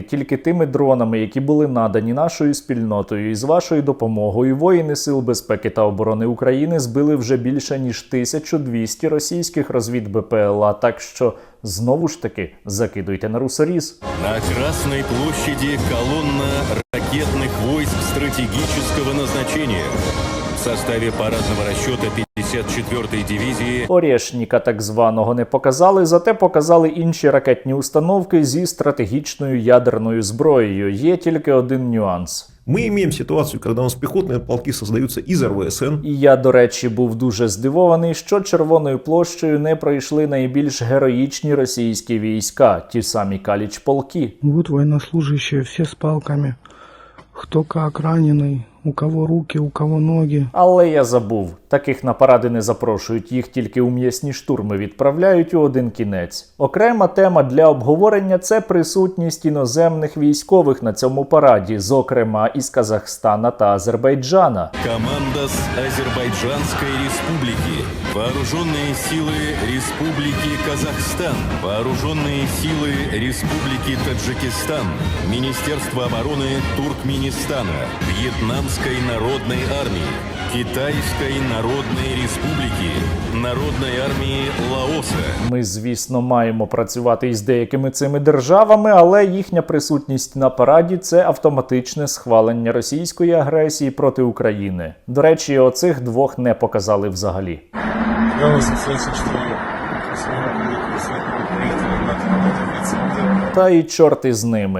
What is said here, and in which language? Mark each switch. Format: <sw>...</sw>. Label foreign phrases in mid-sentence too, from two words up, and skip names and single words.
<uk>Тільки тими дронами, які були надані нашою спільнотою і з вашою допомогою, воїни Сил безпеки та оборони України збили вже більше ніж 1200 російських розвід БПЛА, так що знову ж таки закидуйте на русоріз.</uk> <ru>На Красной площади колонна ракетных войск стратегического назначения. В составе парадного расчета 54-й дивизии</ru> <uk>Орєшніка так званого не показали, зате показали інші ракетні установки зі стратегічною ядерною зброєю. Є тільки один нюанс.</uk> <ru>Мы имеем ситуацию, когда у нас пехотные полки создаются из РВСН.</ru> <uk>І я, до речі, був дуже здивований, що Червоною площею не пройшли найбільш героїчні російські війська, ті самі Каліч-полки.</uk> <ru>Вот военнослужащие, все с палками. Кто как раненый, у кого руки, у кого ноги.</ru> <uk>Але я забув, таких на паради не запрошують, їх тільки у м'ясні штурми відправляють у один кінець. Окрема тема для обговорення – це присутність іноземних військових на цьому параді, зокрема із Казахстана та Азербайджана.</uk> <ru>команда с Азербайджанской республики, вооруженные силы Республики Казахстан, вооруженные силы Республики Таджикистан, Министерство обороны Туркменистана, Вьетнамской народной армии, Китайской Народной Республики, Народной армії Лаоса.</ru> <uk>Ми, звісно, маємо працювати із деякими цими державами, але їхня присутність на параді – це автоматичне схвалення російської агресії проти України. До речі, оцих двох не показали взагалі. Та й чорти з ними.</uk>